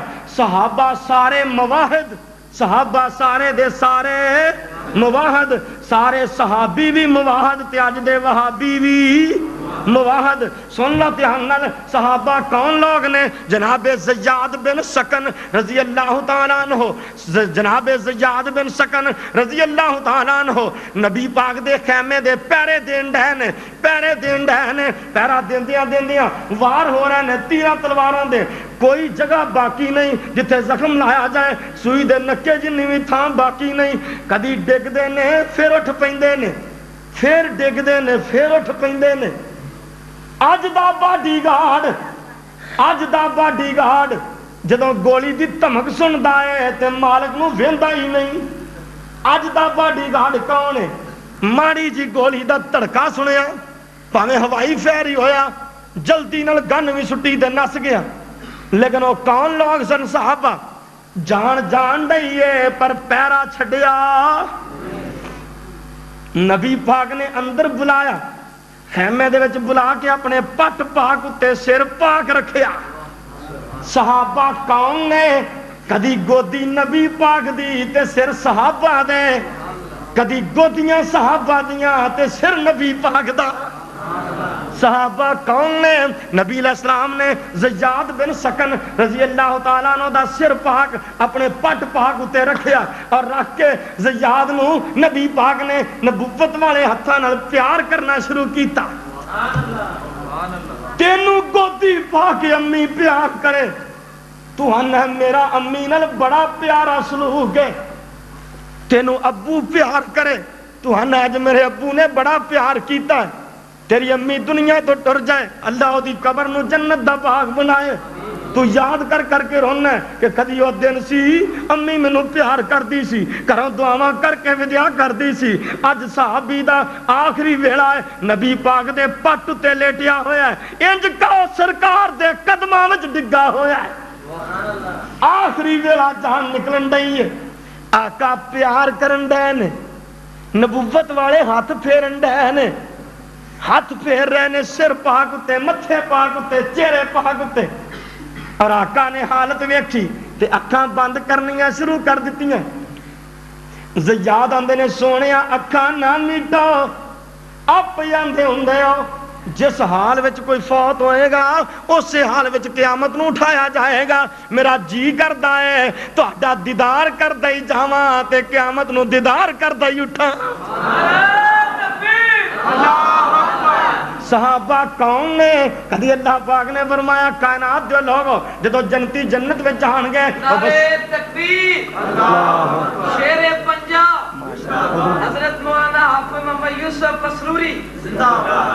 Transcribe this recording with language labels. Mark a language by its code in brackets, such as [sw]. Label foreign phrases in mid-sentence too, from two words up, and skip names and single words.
[pa] صحابہ سارے مواحد، صحابہ سارے دے سارے مواحد، سارے صحابی بھی مواحد تے اج دے وہابی بھی مواحد. سن لو دھیان نال صحابہ کون لوگ نے؟ جناب زیاد بن سکن رضی اللہ تعالیٰ عنہ، جناب زیاد بن سکن رضی اللہ تعالیٰ عنہ نبی پاک دے خیمے دے پیرے دین ڈے نے، پیرے دین ڈے نے، پیرا دیندیاں دیندیاں وار ہو رہے نے تیرہ تلواراں دے. کوئی جگہ باقی نہیں جتھے زخم لایا جائے، سوئی دے نکے جنی بھی تھان باقی نہیں. کدی ڈگ دے نے پھر اٹھ پیندے نے، پھر ڈگ دے نے پھر اٹھ پیندے نے. اج دا باڈی گارڈ جدوں گولی دی دھمک سندا ہے تے مالک نو ویندا ہی نہیں. اج دا باڈی گارڈ کون ہے؟ ماڑی جی گولی دا تڑکا سنیا پاویں ہوائی فائر ہی ہویا جلدی نال گن بھی سٹی تے نس گیا. لیکن وہ کون لوگ سن؟ صحابہ. جان دئیے پر پیرا چھڈیا. نبی پاک نے اندر بلایا، خیمے دے وچ بلا کے اپنے پٹ پاک اتے سر پاک رکھیا. صحابہ کون نے؟ کدی گودی نبی پاک دی تے سر صحابہ دے، کدی گودیاں صحابہ دیاں تے سر نبی پاک دا. صحابہ کون نے؟ نبی علیہ السلام نے زیاد بن سکن رضی اللہ تعالیٰ عنہ دا سر پاک اپنے پٹ پاک اتے رکھیا اور رکھ کے زیاد نو نبی پاک نے نبوت والے ہتھاں نال پیار کرنا شروع کیتا. تینو گودی پا کے امی پیار کرے، تو ہن میرا امی نال بڑا پیارا سلوک ہے. تینو ابو پیار کرے، تو ہن اج میرے ابو نے بڑا پیار کیتا ہے. تیری امی دنیا تو ٹر جائے، اللہ دی قبر نو جنت دا باغ بنائے، تو یاد کر کر کے رونا ہے کہ کدی وہ دن سی امی مینوں پیار کردی سی، گھروں دعاواں کر کے ودیا کردی سی. اج صحابی دا آخری ویلا ہے، نبی پاک دے پٹ تے لیٹیا ہویا ہے، انج کہو سرکار دے قدماں وچ ڈگا ہویا ہے. آخری ویلا جان نکلن ڈئی ہے، آقا پیار کرن ڈے نے، نبوت والے ہاتھ پھیرن ڈے نے، ہاتھ پھیر رہے نے سر پاک اتے، متھے پاک اتے، چہرے پاک اتے. اور آقا نے حالت ویکھی تے اکھاں بند کرنیاں شروع کر دتیاں. زیاد آندے نے سونیا اکھاں نہ میٹو، آپ آندے ہوندے ہو جس حال وچ کوئی فوت ہوئے گا اسی حال وچ قیامت نو اٹھایا جائے گا. میرا جی کردا ہے تہاڈا دیدار کردا ہی جاواں تے قیامت نو دیدار کردا ہی اٹھاں. صحابہ کون نے؟ کدی اللہ پاک نے فرمایا کائنات دے لوگو جدو جنتی جنت میں جان گئے. [ur] نعرہ تکبیر، شیر پنجاب حضرت مولانا حافظ محمد یوسف پسروری زندہ باد.